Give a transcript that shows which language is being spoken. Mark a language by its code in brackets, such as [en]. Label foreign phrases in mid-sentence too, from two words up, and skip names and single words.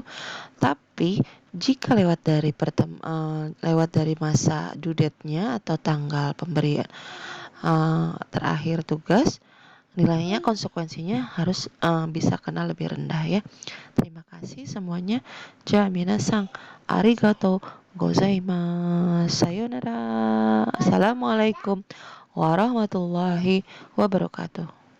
[id] Tapi jika lewat dari masa [en] due date- [id] nya atau tanggal pemberian terakhir tugas, nilainya konsekuensinya harus bisa kena lebih rendah, ya. Terima kasih semuanya. [ja] 皆さん ありがとう ございます. Sayonara. [ar] السلام عليكم ورحمة الله وبركاته.